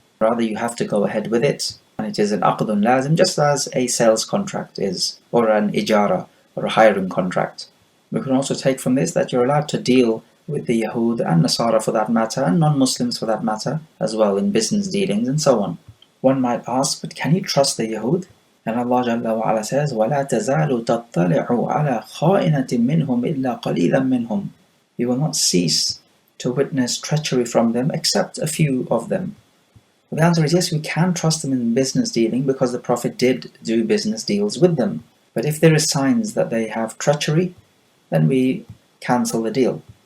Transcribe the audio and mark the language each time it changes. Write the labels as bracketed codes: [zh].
[en] Rather, you have to go ahead with it, and it is an aqdun lazim, just as a sales contract is, or an ijara, or a hiring contract. We can also take from this that you're allowed to deal with the Yahud and Nasara for that matter, and non-Muslims for that matter, as well in business dealings and so on. One might ask, but can you trust the Yahud? And Allah Jalla wa Ala says, [ar] وَلَا تَزَالُ تَطَّلِعُ عَلَى خَائِنَةٍ مِّنْهُمْ إِلَّا قَلِيلًا مِّنْهُمْ. [en] You will not cease to witness treachery from them, except a few of them. Well, the answer is yes, we can trust them in business dealing, because the Prophet did do business deals with them. But if there is signs that they have treachery, then we cancel the deal.